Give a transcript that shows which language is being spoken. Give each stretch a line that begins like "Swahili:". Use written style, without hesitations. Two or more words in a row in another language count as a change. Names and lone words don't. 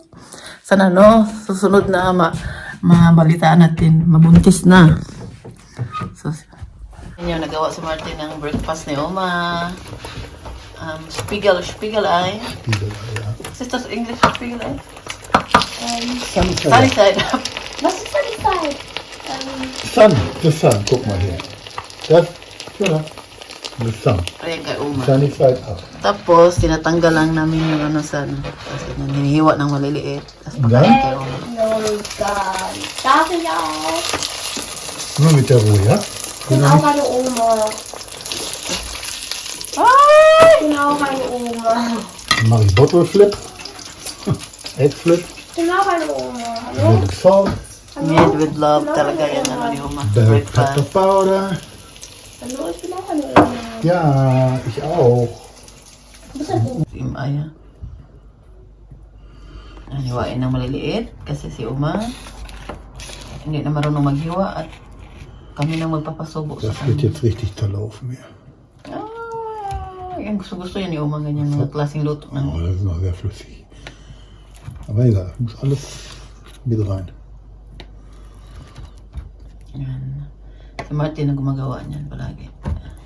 Filipino: Sana no, susunod na mabalitaan natin, mabuntis na. So, yun, nagawa si Martin ng breakfast ni Oma.
German: Spiegel ay. Is das English Spiegel ay?
English: Sunny side up.
German: Was ist denn die Zeit?
English: Sun, the sun,
German: guck mal hier. Das, ja,
English: the sun.
Filipino: Ayan kay Uma.
English: Sunny side up.
Filipino: Tapos, tinatanggal lang namin yung ano sa ano. Kasi hinihiwa ng maliliit. Tapos
German: Ja?
Filipino: pagkain kay Uma.
English: No, God.
German: Darf ich auch? Nur mit der Ruhe, ja? Ich bin auch eine Oma. Ich bin auch eine Oma. Dann mache ich
English: Bottle Flip. Egg Flip.
German: Ich bin auch eine Oma. Hallo?
English: With salt. Made with love
Filipino: talaga yan ano ni Uma.
English: Bell pepper Breakfast. powder.
German: Hallo, ich bin auch eine Oma. Ja, ich auch. Du bist ein Oma.
English: Team Aya.
Filipino: Hiwain ng maliliit kasi si Uma hindi na marunong maghiwa at kami na magpapasubo sa
German: Das wird
Filipino: kanya.
German: jetzt richtig toll laufen hier.
Filipino: Yan gusto yan ni Uma, ganyan mga klaseng luto ng
German: Oh, das ist noch sehr flüssig. Aber egal, muss alles mit rein.
Filipino: yan. Si Martin na gumagawa niyan palagi.